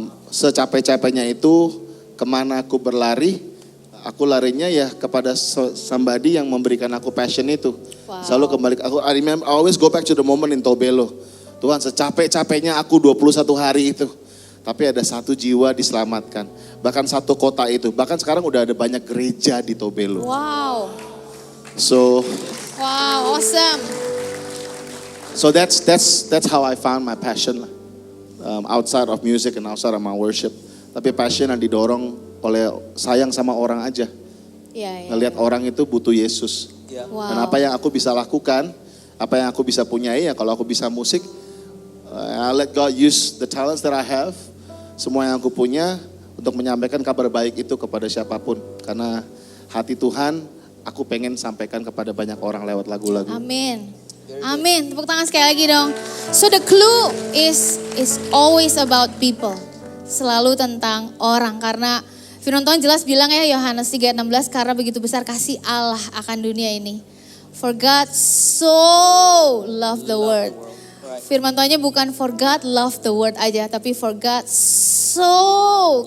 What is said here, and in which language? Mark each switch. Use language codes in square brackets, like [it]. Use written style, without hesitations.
[id] Secapek-capeknya itu, kemana aku berlari, aku larinya ya kepada somebody yang memberikan aku passion itu. Wow. Selalu kembali, [en] I always go back to the moment in Tobelo. [id] Tuhan, secapek-capeknya aku 21 hari itu. Tapi ada satu jiwa diselamatkan. Bahkan satu kota itu. Bahkan sekarang udah ada banyak gereja di Tobelo. [en] Wow. Wow, awesome. So that's how I found my passion lah. Outside of music and outside of my worship. [id] Tapi passion yang didorong oleh sayang sama orang aja. Iya. Ngelihat orang itu butuh Yesus. Wow. Dan apa yang aku bisa lakukan, apa yang aku bisa punyai ya kalau aku bisa musik, [en] I let God use the talents that I have, [id] semua yang aku punya untuk menyampaikan kabar baik itu kepada siapapun. Karena hati Tuhan aku pengen sampaikan kepada banyak orang lewat lagu-lagu. Amin. Amin. Tepuk tangan sekali lagi dong. [en] So the clue is always about people. [id] Selalu tentang orang. Karena firman Tuhan jelas bilang ya Yohanes 3:16, karena begitu besar kasih Allah akan dunia ini. [en] For God so loved the world. [id] Firman Tuhannya bukan [en] for God loved the world [id] aja, tapi [en] for God so.